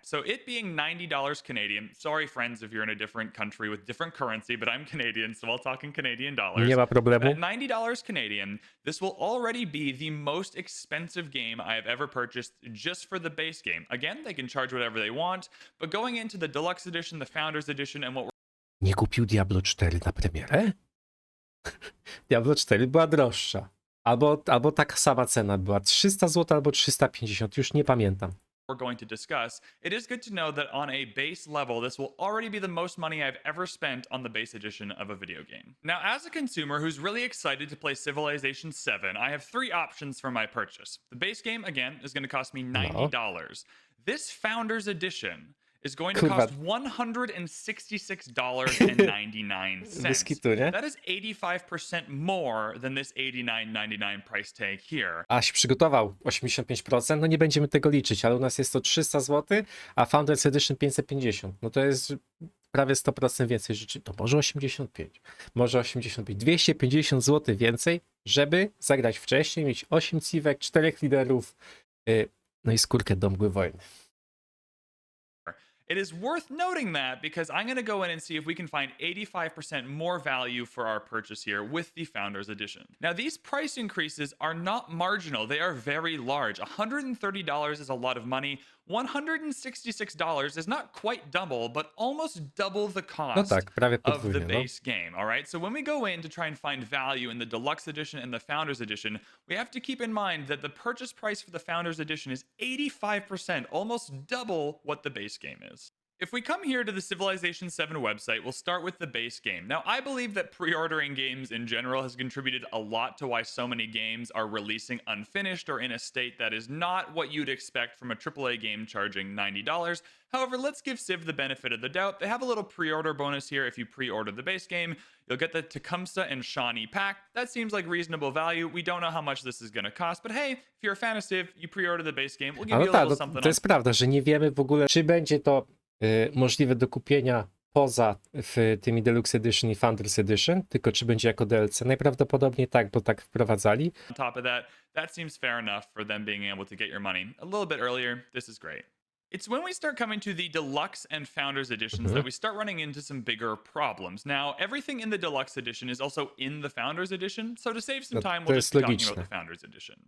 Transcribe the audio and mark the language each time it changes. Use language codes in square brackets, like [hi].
[en] So it being $90 Canadian, sorry friends if you're in a different country with different currency, but I'm Canadian, so I'll talk in Canadian dollars. [pl] Nie ma problemu. [en] At $90 Canadian, this will already be the most expensive game I have ever purchased just for the base game. Again, they can charge whatever they want, but going into the deluxe edition, the founders edition, and what [pl] Nie kupił Diablo 4 na premierę? Diablo 4 była droższa. Albo taka sama cena była. 300 zł albo 350, już nie pamiętam. [en] we're going to discuss, it is good to know that on a base level, this will already be the most money I've ever spent on the base edition of a video game. Now, as a consumer who's really excited to play Civilization 7, I have 3 options for my purchase. The base game, again, is going to cost me $90. This Founders Edition is going to [pl] Kurwa. [en] cost $166.99. [pl] Bez kitu, nie? [en] That is 85% more than this $89.99 price tag here. [pl] A się przygotował 85%, no nie będziemy tego liczyć, ale u nas jest to 300 zł, a Founders Edition 550. No to jest prawie 100% więcej rzeczy. To może 85, może 85, 250 zł więcej, żeby zagrać wcześniej, mieć 8 cívek, 4 liderów, no i skórkę do mgły wojny. [en] It is worth noting that because I'm going to go in and see if we can find 85% more value for our purchase here with the Founders Edition. Now, these price increases are not marginal. They are very large. $130 is a lot of money. $166 is not quite double, but almost double the cost [pl] No tak, prawie [en] of the [pl] podwójnie, no. [en] base game. All right. So when we go in to try and find value in the Deluxe Edition and the Founders Edition, we have to keep in mind that the purchase price for the Founders Edition is 85%, almost double what the base game is. If we come here to the Civilization 7 website, we'll start with the base game. Now, I believe that pre-ordering games in general has contributed a lot to why so many games are releasing unfinished or in a state that is not what you'd expect from a AAA game charging $90. However, let's give Civ the benefit of the doubt. They have a little pre-order bonus here. If you pre-order the base game, you'll get the Tecumseh and Shawnee pack. That seems like reasonable value. We don't know how much this is going to cost, but hey, if you're a fan of Civ, you pre-order the base game, we'll give you a little something. [pl] To jest prawda, że nie wiemy w ogóle, czy będzie to możliwe do kupienia poza tymi Deluxe Edition i Founders Edition, tylko czy będzie jako DLC? Najprawdopodobniej tak, bo tak wprowadzali. [en] On top of that seems fair enough for them being able to get your money a little bit earlier. This is great. It's when we start coming to the Deluxe and Founders Editions that we start running into some bigger problems. Now, everything in the Deluxe Edition is also in the Founders Edition, so to save some time, we'll just be talking about the Founders Edition.